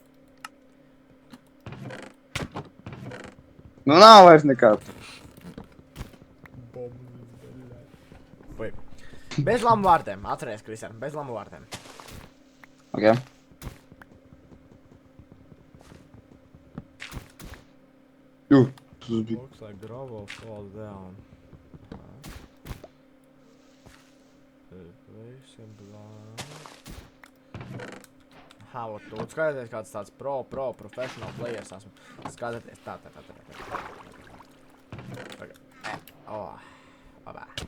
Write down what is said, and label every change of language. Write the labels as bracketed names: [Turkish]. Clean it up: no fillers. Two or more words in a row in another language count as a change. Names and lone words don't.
[Latvian] Nu nav vairs nekā. Bez lamu vārdiem, atceries, Krister, bez lamu vārdiem. Ok. Tas bija. [English] Looks like Drovo falls down. [Latvian] Aha, tu skatieties kāds tāds [English] professional players [Latvian] esmu. Skatieties, tā. Labā.